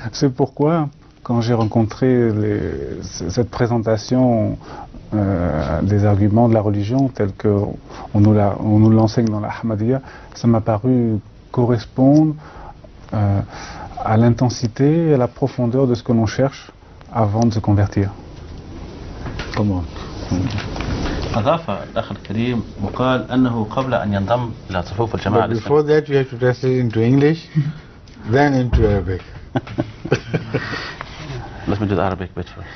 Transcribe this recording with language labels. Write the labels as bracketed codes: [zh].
[fr] C'est pourquoi, quand j'ai rencontré cette présentation des arguments de la religion tels qu'on nous l'enseigne dans la Ahmadiyya, ça m'a paru correspondre à l'intensité et à la profondeur de ce que l'on cherche avant de se convertir. Comment? [ar] أضاف الأخ الكريم وقال أنه قبل أن ينضم إلى صفوف الجماعة الإسلامية. [en] Before that you have to translate into English, then into Arabic. Let me do the Arabic bit first.